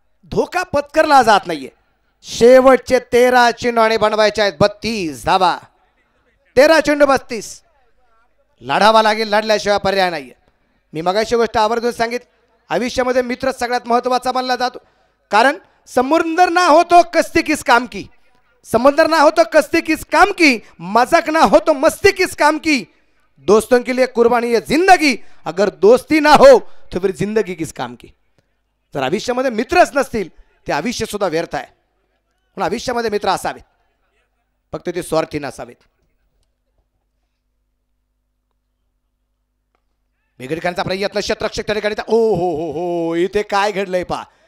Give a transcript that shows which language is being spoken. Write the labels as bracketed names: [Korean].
[Marathi] धोका पत्करला जात नाहीये. शेवटचे 13 चेंडू आणि बनवायचे आहेत 32 धावा. 13 चेंडू 32. लढावा लागेल, लढल्याशिवाय पर्याय नाहीये. मी मगाशी गोष्ट आवर्जून सांगितली, आयुष्यामध्ये मित्र सगळ्यात महत्त्वाचा मानला जातो. कारण [Hindi] समुंदर ना हो तो कश्ती किस काम की, समुंदर ना हो तो कश्ती किस काम की, मजाक ना हो तो मस्ती किस काम की, दोस्तों के लिए कुर्बानी है जिंदगी, अगर दोस्ती ना हो तो फिर जिंदगी किस काम की. [Marathi] जर आयुष्यामध्ये मित्रच नसतील ते आयुष्य सुद्धा व्यर्थ आहे. म्हणून आयुष्यामध्ये मित्र असावेत, फक्त ते स्वार्थी नसावेत. बिघडकांचा प्रयत्न क्षेत्ररक्षक त्या ठिकाणी. ओ हो हो हो, इथे काय घडलंय पहा.